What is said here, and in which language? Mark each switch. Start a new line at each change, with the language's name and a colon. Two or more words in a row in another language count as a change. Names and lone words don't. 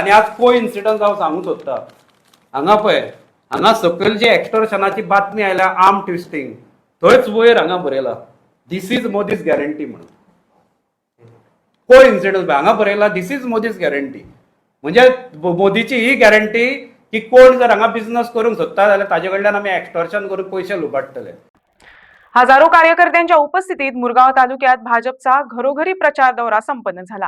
Konkani: आणि आज को इन्सिडन्स हांव सांगूंक सोदता. हांगा पळय, हांगा सकयल जी एक्सटॉर्शनाची बातमी आयल्या,
English: arm twisting,
Konkani: थंयच वयर हांगा बरयला
English: this is Modi's guarantee
Konkani: म्हणून. को इन्सिडन्स हांगा बरयला
English: this is Modi's guarantee.
Konkani: म्हणजे मोदीची ही गॅरंटी की कोण जर हांगा बिझनेस करूंक सोदता जाल्यार ताजे कडल्यान आमी एक्सटॉर्शन करून पयशे लुबाडटले.
Marathi: हजारो कार्यकर्त्यांच्या उपस्थितीत मुरगाव तालुक्यात भाजपचा घरोघरी प्रचार दौरा संपन्न झाला.